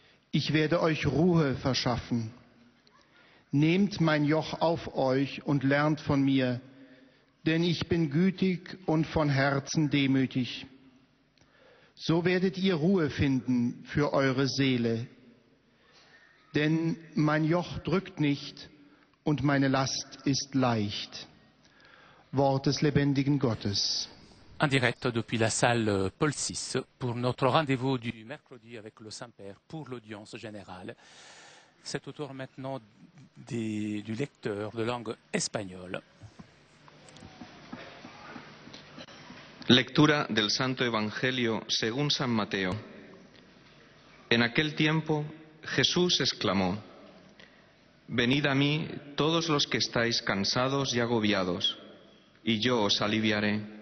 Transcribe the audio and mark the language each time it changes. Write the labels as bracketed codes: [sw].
[de] Ich werde euch Ruhe verschaffen. Nehmt mein Joch auf euch und lernt von mir, denn ich bin gütig und von Herzen demütig. So werdet ihr Ruhe finden für eure Seele. Denn mein Joch drückt nicht und meine Last ist leicht. Wort des lebendigen Gottes. [fr] En direct depuis la salle Paul VI pour notre rendez-vous du mercredi avec le Saint-Père pour l'audience générale. C'est au tour maintenant du lecteur de langue espagnole. [es] Lectura del Santo Evangelio según San Mateo. En aquel tiempo Jesús exclamó: Venid a mí todos los que estáis cansados y agobiados, y yo os aliviaré.